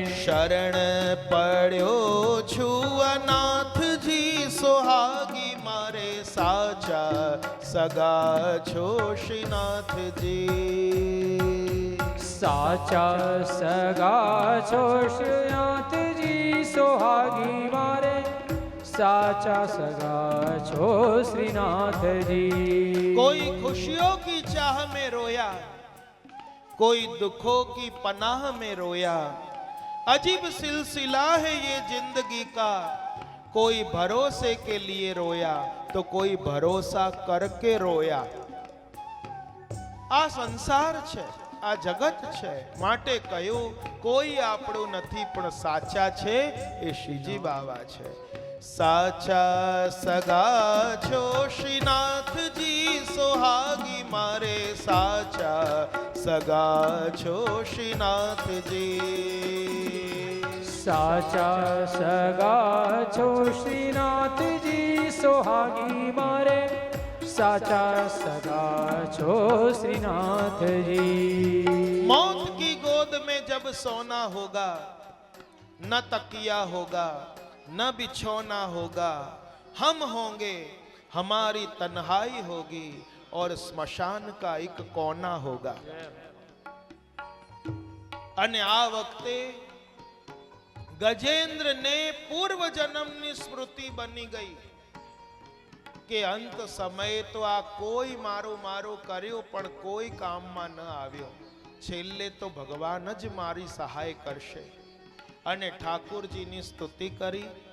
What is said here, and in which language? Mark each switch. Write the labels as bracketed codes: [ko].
[gu] શરણ પડ્યો છું અનાથજી સોહાગી મારે, સાચા સગા છો શ્રીનાથજી. સાચા સગા છો શ્રીનાથજી સોહાગી મારે, સાચા સગા છો શ્રીનાથજી. [hi] कोई खुशियों की चाह में रोया, कोई दुखों की पनाह में रोया, अजीब सिलसिला है ये जिंदगी का, कोई भरोसे के लिए रोया तो कोई भरोसा करके रोया. [gu] આ સંસાર છે, આ જગત છે. માટે કહ્યું કોઈ આપણું નથી પણ સાચા છે એ શ્રીજી બાવા છે. સાચા સગા છો શ્રીનાથજી સોહાગી મારે, સાચા સગા છો શ્રીનાથજી. સાચા સગા છો શ્રીનાથજી સોહાગી મારે, સાચા સગા છો શ્રીનાથજી. [hi] मौत की गोद में जब सोना होगा, न तकिया होगा, न बिछोना होगा, हम होंगे, हमारी तन्हाई होगी और स्मशान का एक कोना होगा. [gu] અને આ વખતે ગજેન્દ્ર ને પૂર્વ જન્મની સ્મૃતિ બની ગઈ કે અંત સમયે તો આ કોઈ મારું મારું કર્યું પણ કોઈ કામમાં ન આવ્યો. છેલ્લે તો ભગવાન જ મારી સહાય કરશે. અને ઠાકુરજીની સ્તુતિ કરી.